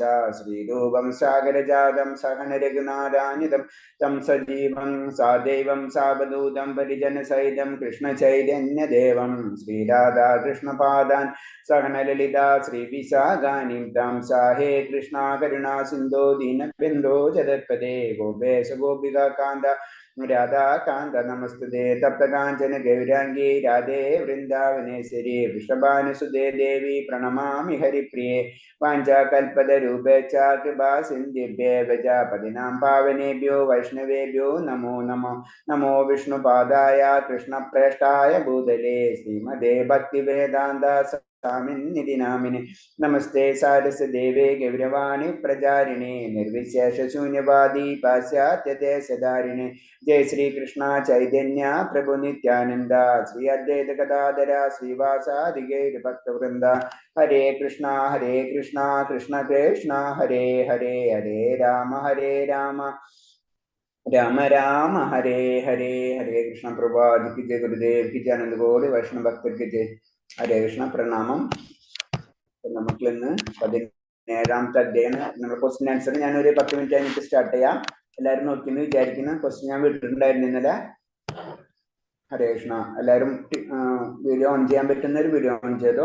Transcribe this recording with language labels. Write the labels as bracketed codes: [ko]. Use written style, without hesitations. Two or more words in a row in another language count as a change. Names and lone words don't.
[sa] ശ്രീരൂപം സാഗരജാതം സഹന രഘുനാഥാനിതം തം സജീവം സാദൈവം സാവധൂതം പരിജനസഹിതം കൃഷ്ണചൈതന്യദേവം ശ്രീരാധാകൃഷ്ണപാദാൻ സഹനലളിതാ ശ്രീവിശാഖാനിം താം സാഹേ കൃഷ്ണ കരുണാ സിന്ധോ ദീനബന്ധോ ജഗത്പദേ. ഗോപേശ ഗോപികാ കാന്ത രാധാകാന്ത നമസ്തുതേ. തപ്തകാഞ്ചന ഗൗരാംഗീ രാധേ വൃന്ദാവനേശ്വരി വൃഷഭാനുസുതേ ദേവി പ്രണമാമി ഹരിപ്രിയേ. വാഞ്ചാകൽപതരൂപേച്ഛ കൃപാ സിന്ധിഭ്യേവ ച പതിനാം പാവനേഭ്യോ വൈഷ്ണവേഭ്യോ നമോ നമോ. നമോ വിഷ്ണുപാദായ കൃഷ്ണപ്രേഷ്ഠായ ഭൂതലേ ശ്രീമദേ ഭക്തിവേദാന്ത സ്വാമിന്നിധി നാമിനെ. നമസ്തേ സാരസ്വദേവേ ഗൗരവാണി പ്രചാരിണേ നിർവിശേഷശൂന്യവാദി പാശ്ചാത്യദേശധാരിണേ. ജയ ശ്രീകൃഷ്ണ ചൈതന്യ പ്രഭു നിത്യാനന്ദ ശ്രീ അദ്വൈത ഗദാധര ശ്രീവാസാദി ഗൗര ഭക്തവൃന്ദ. ഹരേ കൃഷ്ണ കൃഷ്ണ കൃഷ്ണ ഹരേ ഹരേ, ഹരേ രാമ രാമ രാമ ഹരേ ഹരേ. ഹരേ കൃഷ്ണ. [hi] പ്രഭാത് की जय, गुरुदेव की जय, आनंद गौर वैष्णव भक्तर की जय. [ml] ഹരേ കൃഷ്ണ, പ്രണാമം. നമുക്ക് ഇന്ന് 17ാമത്തെ അധ്യായം നമ്മുടെ [en] question answer [ml] ഞാനൊരു 10 മിനിറ്റ് കഴിഞ്ഞിട്ട് സ്റ്റാർട്ട് ചെയ്യാം. എല്ലാവരും നോക്കിയെന്ന് വിചാരിക്കുന്ന ക്വസ്റ്റ്യൻ ഞാൻ വിട്ടിട്ടുണ്ടായിരുന്നു ഇന്നലെ. ഹരേ കൃഷ്ണ. എല്ലാവരും [en] video on [ml] ചെയ്യാൻ പറ്റുന്ന ഒരു [en] video on [ml] ചെയ്തോ.